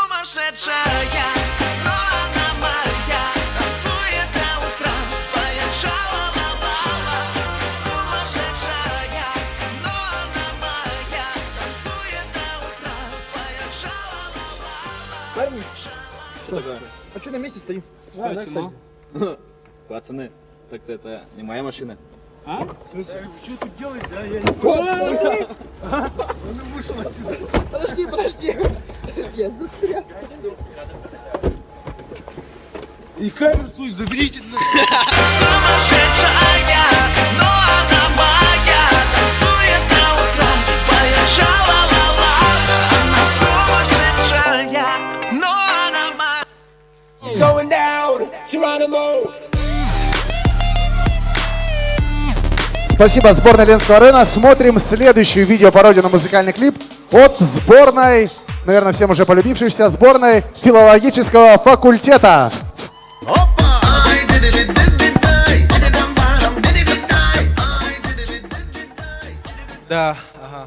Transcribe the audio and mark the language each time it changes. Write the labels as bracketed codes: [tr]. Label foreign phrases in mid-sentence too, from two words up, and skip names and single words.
[ru] сумасшедшая, но она моя, танцует до утра, поет ша-ла-ла-ла-ла. Ты сумасшедшая, но она моя, танцует до утра, поет ша-ла-ла-ла-ла. Парни, что такое? А что на месте стоим? Кстати, пацаны, так-то это не моя машина. А? В смысле? Что тут делаете, а? Я не понял. Он вышел отсюда. Подожди. Я застрял. И камеру свою заберите. Сумасшедшая, но она моя, танцует до утра, поет ша-ла-ла-ла. Она сумасшедшая, но она моя. [en] It's going down, Geronimo. [ru] Спасибо, сборная Ленского района. Смотрим следующую видеопародию на музыкальный клип от сборной, наверное, всем уже полюбившейся, сборной филологического факультета. Да, ага.